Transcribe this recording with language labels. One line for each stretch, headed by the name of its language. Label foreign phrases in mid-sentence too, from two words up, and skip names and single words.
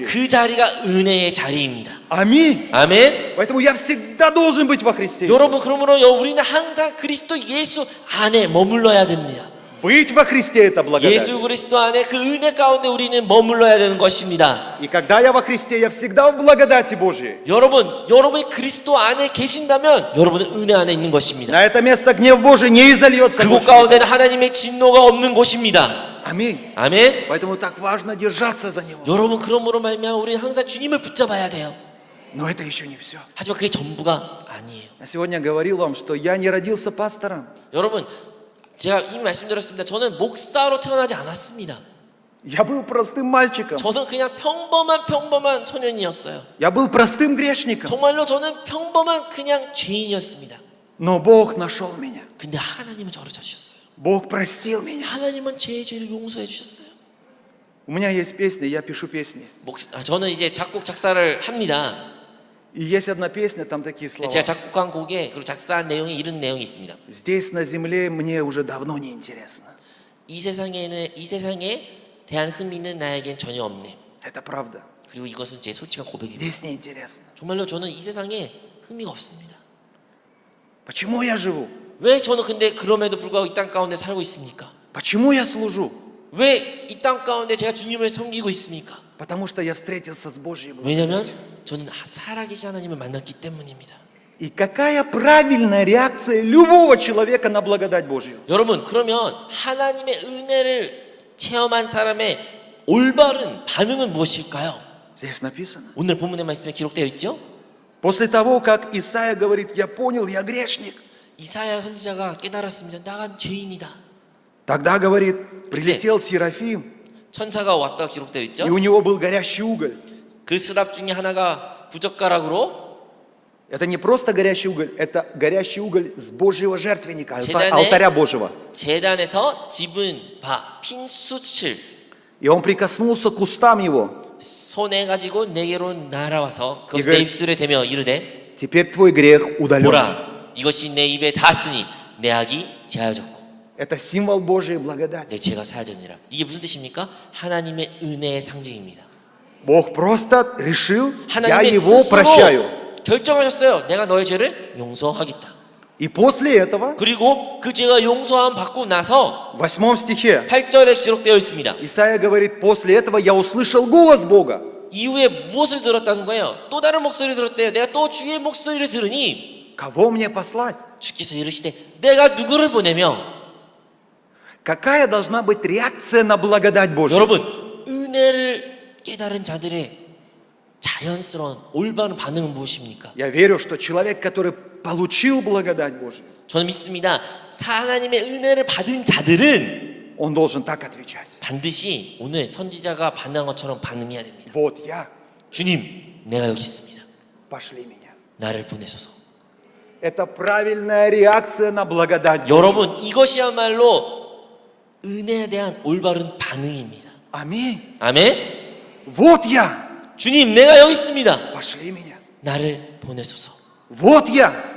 Korean: 그 자리가 은혜의 자리입니다.
Russian: Аминь.
Korean: 아멘.
Russian: Поэтому я всегда должен быть во Христе Иисусе.
Korean: 여러분, 그러므로 우리는 항상 그리스도 예수 안에 머물러야 됩니다.
Russian: Быть во Христе – это благодать.
Korean: 예수 그리스도 안에 그 은혜 가운데 우리는 머물러야 되는 것입니다.
Russian: И когда я во Христе, я всегда в благодати Божьей.
Korean: 여러분이 그리스도 안에 계신다면 여러분은 은혜 안에 있는 것입니다.
Russian: На это место гнев Божий не изольется.
Korean: 그곳
Russian: больше.
Korean: 가운데는 하나님의 진노가 없는 곳입니다.
Russian: Аминь.
Korean: 아멘.
Russian: Поэтому так важно держаться за Него.
Korean: 여러분, 그러므로 말미암아 우리는 항상 주님을 붙잡아야 돼요.
Russian: Но это еще не все.
Korean: 하지만 그게 전부가 아니에요.
Russian: Я сегодня говорил вам, что я не родился пастором.
Korean: 여러분, 제가 이미 말씀드렸습니다. 저는 목사로 태어나지 않았습니다.
Russian: Я был простым мальчиком.
Korean: 저는 그냥 평범한 소년이었어요.
Russian: Я был простым грешником.
Korean: 정말로 저는 평범한 그냥 죄인이었습니다.
Russian: Но Бог нашел меня.
Korean: 근데 하나님은 저를 찾으셨어요.
Russian: Бог простил меня.
Korean: 하나님은 제 죄를 용서해 주셨어요.
Russian: У меня есть песни, я пишу песни.
Korean: 저는 이제 작곡 작사를 합니다.
Russian: И есть одна песня, там такие слова.
Korean: 제가 작곡한 곡에 그리고 작사한 내용에 이런 내용이 있습니다.
Russian: Здесь на земле мне уже давно не интересно.
Korean: 이 세상에 대한 흥미는 나에겐 전혀 없네.
Russian: Это правда.
Korean: 그리고 이것은 제 솔직한 고백입니다.
Russian: Здесь не интересно.
Korean: 정말로 저는 이 세상에 흥미가 없습니다.
Russian: Почему я живу?
Korean: 왜 저는 근데 그럼에도 불구하고 이 땅 가운데 살고 있습니까?
Russian: Почему я служу?
Korean: 왜 이 땅 가운데 제가 주님을 섬기고 있습니까?
Russian: Потому что я встретился с Божьей
Korean: 왜냐면
Russian: благодатью.
Korean: 저는 살아계신 하나님을 만났기 때문입니다.
Russian: И какая правильная реакция любого человека на благодать Божью?
Korean: 여러분, 그러면 하나님의 은혜를 체험한 사람의 올바른 반응은 무엇일까요?
Russian: Здесь написано.
Korean: 오늘 본문의 말씀에 기록되어 있죠?
Russian: После того, как Исаия говорит, я понял, я грешник.
Korean: 이사야 선지자가 깨달았습니다. 나간 죄인이다.
Russian: Тогда, говорит, прилетел Серафим,
Korean: 천사가 왔다가 기록되어 있죠?
Russian: и у него был горящий уголь.
Korean: 그 스랍 중에 하나가 부젓가락으로
Russian: Это не просто горящий уголь, это горящий уголь с Божьего жертвенника,
Korean: 제단에-
Russian: алтаря Божьего.
Korean: 제단에서 집은 핀 숯을
Russian: И он прикоснулся к устам его.
Korean: 손에 가지고 내게로 날아와서 그것을 이걸- 내 입술에 대며 이르되
Russian: Теперь твой грех удален.
Korean: 보라, 이것이 내 입에 닿았으니 내 악이 제하였고
Russian: Это символ Божьей благодати.
Korean: 내 죄가 사하였느니라. 이게 무슨 뜻입니까? 하나님의 은혜의 상징입니다.
Russian: Бог просто решил, я
Korean: 하나님의
Russian: его
Korean: 스스로
Russian: прощаю.
Korean: 결정하셨어요. 내가 너의 죄를 용서하겠다.
Russian: И после этого,
Korean: 그리고 그 죄가 용서함 받고 나서
Russian: в 8 стихе,
Korean: 8절에 기록되어 있습니다.
Russian: Исаия говорит, после этого я услышал голос Бога.
Korean: 이후에 무엇을 들었다는 거예요? 또 다른 목소리를 들었대요. 내가 또 주의 목소리를 들으니
Russian: Кого мне послать?
Korean: 주께서 이르시되 내가 누구를 보내며.
Russian: Какая должна быть реакция на благодать Божью?
Korean: 여러분, 은혜를 깨달은 자들의 자연스러운 올바른 반응은 무엇입니까?
Russian: Я верю, что человек, который получил благодать Божью,
Korean: 저는 믿습니다. 하나님의 은혜를 받은 자들은
Russian: он должен так отвечать.
Korean: 반드시 오늘 선지자가 반응한 것처럼 반응해야 됩니다.
Russian: Вот я,
Korean: 주님, 내가 여기 있습니다.
Russian: пошли меня.
Korean: 나를 보내소서.
Russian: Это правильная реакция на благодать Божью.
Korean: 여러분, 이것이야말로 은혜에 대한 올바른 반응입니다.
Russian: Аминь.
Korean: 아멘.
Russian: Вот я,
Korean: 주님, 내가 여기 있습니다.
Russian: пошли меня.
Korean: 나를 보내소서.
Russian: Вот я,